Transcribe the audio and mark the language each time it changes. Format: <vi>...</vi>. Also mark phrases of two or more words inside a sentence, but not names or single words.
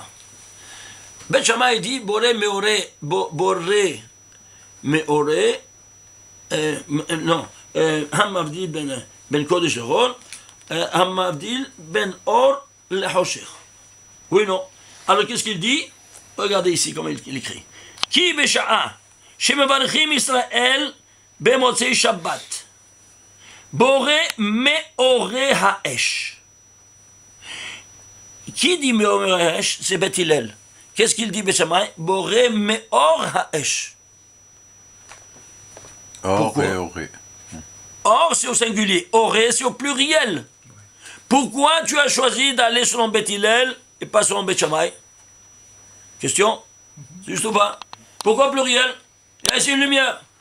<fr>Bet Shammai dit</fr> <he>בורא מאורי, בורא מאורי,</he> <fr>non,</fr> <he>המבדי בין קודש אהרן, המבדיל בין אור לחושך.</he> <fr>Oui, non. Alors qu'est-ce qu'il dit? Regardez ici comment il écrit.</fr> <he>כי בשעה שמברכים ישראל במוצאי שבת בורא מאורי האש.</he> <fr>Qui dit</fr> <he>מאורי האש?</he> <fr>C'est Bet Hillel. Qu'est-ce qu'il dit Beshamai?</fr> <he>בורא מאור האש.</he> <fr>Or et oré. Or, c'est au singulier. Oré, c'est au pluriel. Pourquoi tu as choisi d'aller selon Bet Hillel et pas selon Bet Shammai? Question? C'est juste ou pas? Pourquoi pluriel? Il y a ici une lumière.</fr>